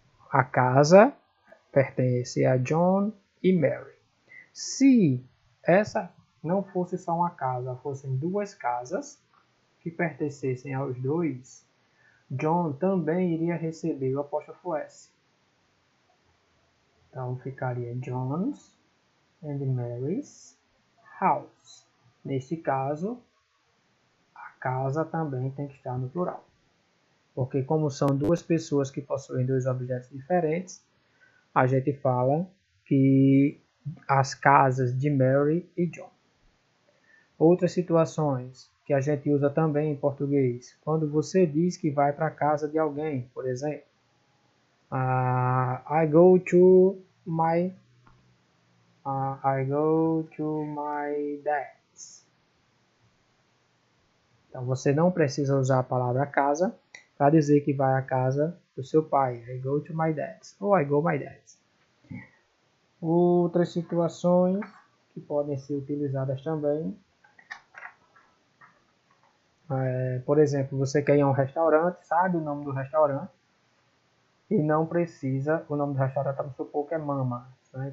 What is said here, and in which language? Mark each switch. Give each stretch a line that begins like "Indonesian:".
Portuguese: A casa pertence a John e Mary. Se essa não fosse só uma casa, fossem duas casas que pertencessem aos dois, John também iria receber o apóstrofo S. Então ficaria
English: John's and Mary's house.
Portuguese: Nesse caso, a casa também tem que estar no plural. Porque como são duas pessoas que possuem dois objetos diferentes, a gente fala que as casas de Mary e John. Outras situações que a gente usa também em português. Quando você diz que vai para a casa de alguém, por exemplo.
English: I go to my dad's.
Portuguese: Então você não precisa usar a palavra casa para dizer que vai à casa do seu pai.
English: I go to my dad's
Portuguese: ou
English: I go my dad's.
Portuguese: Outras situações que podem ser utilizadas também. Por exemplo, você quer ir a um restaurante, sabe o nome do restaurante e não precisa, o nome do restaurante, vamos supor que é Mama's, né?